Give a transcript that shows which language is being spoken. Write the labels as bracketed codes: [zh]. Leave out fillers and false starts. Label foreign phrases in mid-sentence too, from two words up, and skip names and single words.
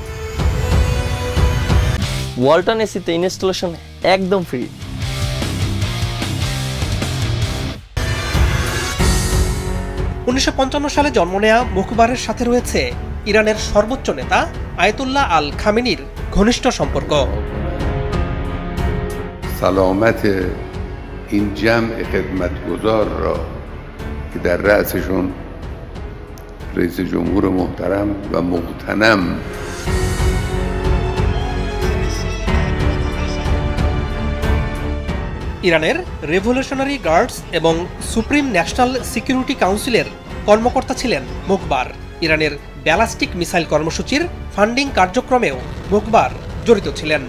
[bn] ওয়ালটন এসিতে ইনস্টলেশন একদম ফ্রি। সালে জন্ম নেয়া মুখবারের সাথে রয়েছে ইরানের সর্বোচ্চ নেতা আয়াতুল্লাহ আল খামেনির ঘনিষ্ঠ সম্পর্ক। [fa] سلامت این جمع خدمتگزار را که در رأسشون رئیس جمهور محترم و مغتنم [bn] ইরানের রেভলিউশনারি গার্ডস এবং সুপ্রিম ন্যাশনাল সিকিউরিটি কাউন্সিলের কর্মকর্তা ছিলেন মুখবার। ইরানের ব্যালাস্টিক মিসাইল কর্মসূচির ফান্ডিং কার্যক্রমেও মুখবার জড়িত ছিলেন।